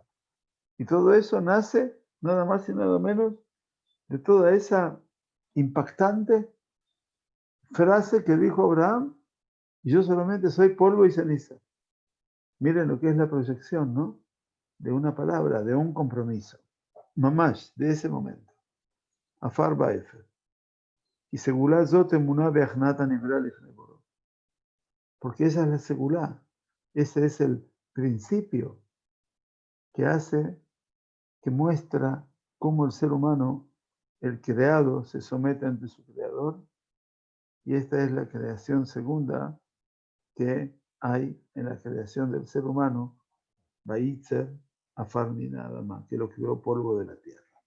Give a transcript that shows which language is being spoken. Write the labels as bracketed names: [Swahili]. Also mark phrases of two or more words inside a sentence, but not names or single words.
[Spanish] Y todo eso nace nada más y nada menos de toda esa impactante frase que dijo Abraham, yo solamente soy polvo y ceniza. Miren lo que es la proyección, ¿no? De una palabra, de un compromiso. Mamash, de ese momento. [Hebrew] עפר ואפר. Y סגולה זו אמונה בהכנעת נברא לפני בוראו. [Spanish] Porque esa es la segulá. Ese es el principio que hace, que muestra cómo el ser humano, el creado, se somete ante su creador. Y esta es la creación segunda que hay en la creación del ser humano, Baitzer, Afar nada más, que lo creó polvo de la tierra.